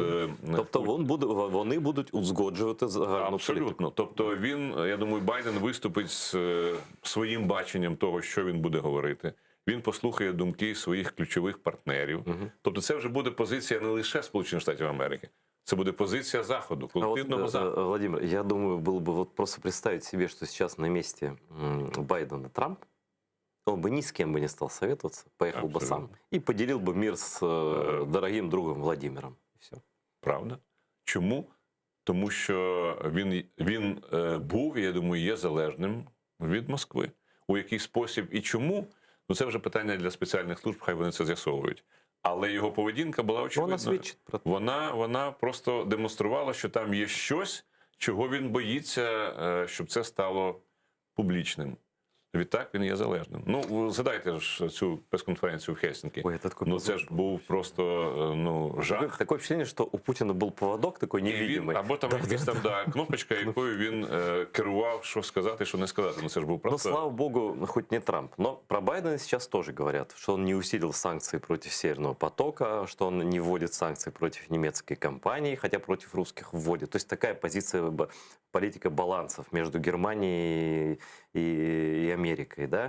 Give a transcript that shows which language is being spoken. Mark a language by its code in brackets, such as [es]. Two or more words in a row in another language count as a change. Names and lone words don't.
[uk] Тобто вони будуть узгоджувати загальну Абсолютно. Тобто він, я думаю, Байден виступить з своїм баченням того, що він буде говорити. Він послухає думки своїх ключових партнерів. Тобто це вже буде позиція не лише Сполучених Штатів Америки. Це буде позиция Заходу, [ru] коллективного Захода. Владимир, я думаю, было бы вот просто представить себе, что сейчас на месте Байдена Трамп, он бы ни с кем бы не стал советоваться, поехал бы сам и поделил бы мир с дорогим другом Владимиром. И все. [uk] Правда? Чому? Тому що він був, я думаю, є залежним від Москви. У який спосіб і чому? Ну це вже питання для спеціальних служб, хай вони це з'ясовують. Але його поведінка була очевидна. Вона свідчить про те. Вона просто демонструвала, що там є щось, чого він боїться, щоб це стало публічним. Відтак він є залежним. Ну, ви згадайте ж цю прес-конференцію в Хельсінкі. Ой, [ru] это такой [uk] Ну це ж був просто жах. [ru] Такое впечатление, что у Путина был поводок такой невидимый. [uk] Або там якась там кнопочка, якою він керував, що сказати, що не сказати. Ну це ж був [ru] Но, просто... слава богу, хоть не Трамп. Но про Байдена сейчас тоже говорят, что он не усилил санкции против Северного потока, что он не вводит санкции против немецкой компании, хотя против русских вводит. То есть такая позиция, политика балансов между Германией и Америкой, да.